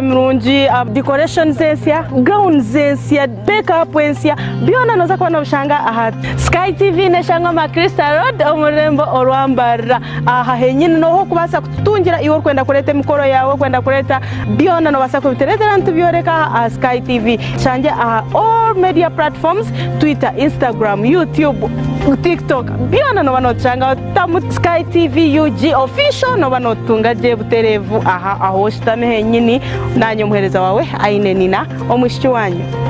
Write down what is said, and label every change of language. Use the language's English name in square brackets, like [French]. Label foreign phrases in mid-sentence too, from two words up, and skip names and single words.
[Nyankole] mirungi decoration zensia gown zensia makeup zensia byona noza kubona bushanga aha Sky TV neshanga ma Crystal Road omurembo orwambara aha henyine no kubasa kutungira iwo kwenda kureta emikoro yawe kwenda kureta byona no basa kubitereta ntu byoreka Sky TV shanje aha [English] all media platforms [Nyankole] Twitter, Instagram, YouTube, TikTok byona no banochanga tamu Sky TV UG official no banotunga je buterevu aha aho shitame henyini nanyo muhereza wawe aine nina omwishiki wanyu